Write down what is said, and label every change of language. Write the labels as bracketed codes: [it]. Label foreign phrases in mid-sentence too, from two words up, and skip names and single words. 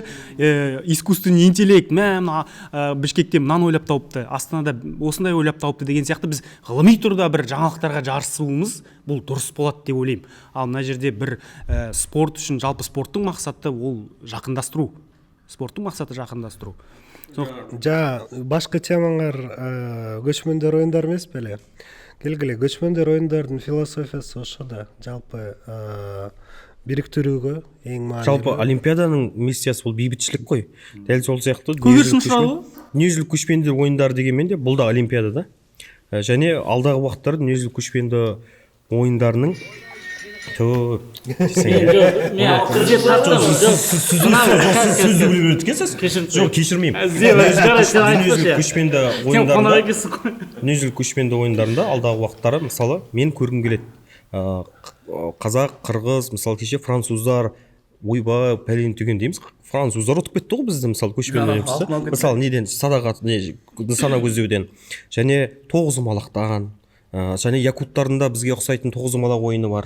[ru] Искусственный интеллект, [kk] Бішкекте мынаны ойлап тауыпты, Астанада осындай ойлап тауыпты деген сияқты біз ғылыми тұрда бір жаңалықтарға жарысуымыз бұл дұрыс болады деп ойлаймын. Ал мына жерде бір спорт үшін, жалпы спорттың мақсаты ол жақындастыру. Спорттың мақсаты жақындастыру. [ky] Башка темаңар көчмөндөр оюндар эмес беле? Келгиле, көчмөндөр оюндардын философиясы ошо да. Жалпы бириктирүүгө эң маанилүү. Жалпы Олимпиаданын миссиясы бул бейбитчилик кой. [kk] Дәл сол [ky] сыяктуу дүниежүзүлүк көчмөндөр оюндары дегенмен де бул да Олимпиада да. [kk] Және алдағы уақыттарда дүниежүзүлүк көчмөндөр оюндарының дүниежүзүлүк көчмөндөр оюндарында алдағы уақыттары мысалы мен көргім келеді. Қазақ, қырғыз, мысалы кеше француздар ойбай пәлен түген дейміз. Француздар ұтып кетті ғой бізді мысалы көшпенді ойыншысы. Мысалы неден садағат нысана көздеуден және тоғызқұмалақтан және якуттарында бізге ұқсайтын тоғызқұмалақ ойыны бар.